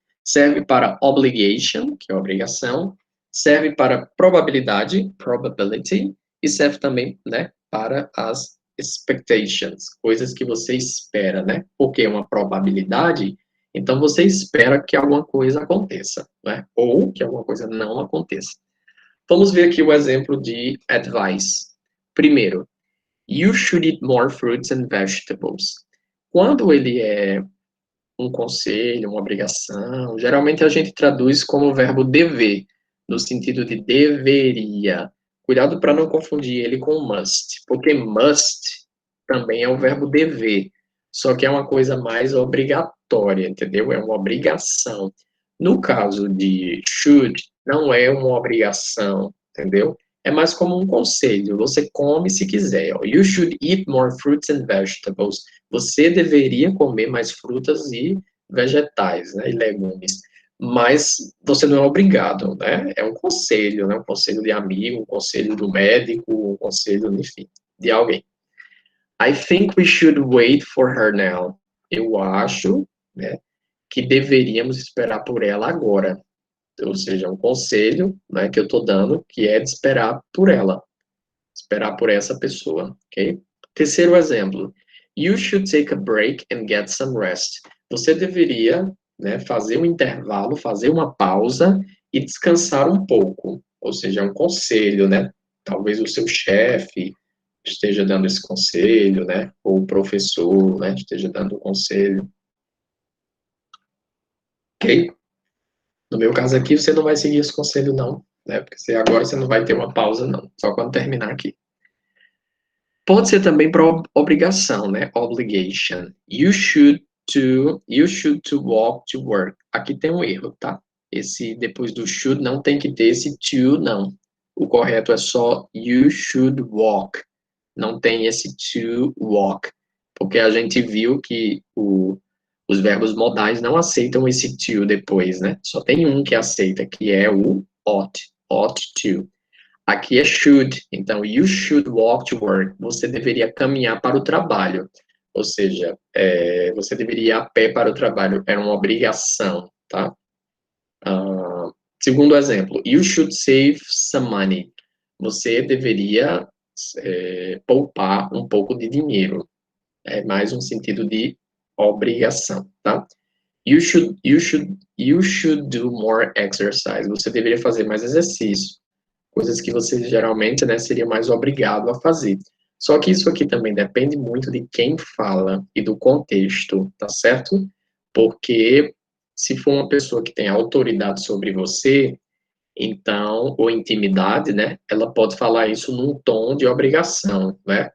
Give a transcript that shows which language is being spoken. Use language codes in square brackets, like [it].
[pt] Serve para obligation, que é obrigação, serve para probabilidade, probability, e serve também, né, para as expectations, coisas que você espera, né? Porque é uma probabilidade, então você espera que alguma coisa aconteça, né? Ou que alguma coisa não aconteça. Vamos ver aqui o exemplo de advice. Primeiro, [en] you should eat more fruits and vegetables. [pt] Quando ele é um conselho, uma obrigação. Geralmente a gente traduz como o verbo dever, no sentido de deveria. Cuidado para não confundir ele com must, porque must também é o verbo dever, só que é uma coisa mais obrigatória, entendeu? É uma obrigação. No caso de should, não é uma obrigação, entendeu? É mais como um conselho. Você come se quiser. [en] You should eat more fruits and vegetables. [pt] Você deveria comer mais frutas e vegetais, né, e legumes. Mas você não é obrigado, né? É um conselho, né? Um conselho de amigo, um conselho do médico, um conselho, enfim, de alguém. [en] I think we should wait for her now. [pt] Eu acho, né, que deveríamos esperar por ela agora. Ou seja, um conselho, né, que eu estou dando, que é de esperar por ela, esperar por essa pessoa, ok? Terceiro exemplo. [en] You should take a break and get some rest. [pt] Você deveria, né, fazer um intervalo, fazer uma pausa e descansar um pouco. Ou seja, é um conselho, né? Talvez o seu chefe esteja dando esse conselho, né? Ou o professor, né, esteja dando o conselho. Ok? No meu caso aqui, você não vai seguir esse conselho, não, né? Porque agora você não vai ter uma pausa, não. Só quando terminar aqui. Pode ser também para obrigação, né? [en] Obligation. You should to walk to work. [pt] Aqui tem um erro, tá? Esse depois do should não tem que ter esse to, não. O correto é só [en] you should walk. [pt] não tem esse to walk, porque a gente viu que os verbos modais não aceitam esse to depois, né? Só tem um que aceita, que é o ought to. Aqui é should, então [en] you should walk to work. [pt] Você deveria caminhar para o trabalho, ou seja, você deveria ir a pé para o trabalho, era uma obrigação, tá? Segundo exemplo, [en] you should save some money. [pt] Você deveria poupar um pouco de dinheiro. É mais um sentido de obrigação, tá? [en] You should do more exercise. [pt] Você deveria fazer mais exercício. Coisas que você geralmente, né, seria mais obrigado a fazer. Só que isso aqui também depende muito de quem fala e do contexto, tá certo? Porque se for uma pessoa que tem autoridade sobre você, então, ou intimidade, né, ela pode falar isso num tom de obrigação, né?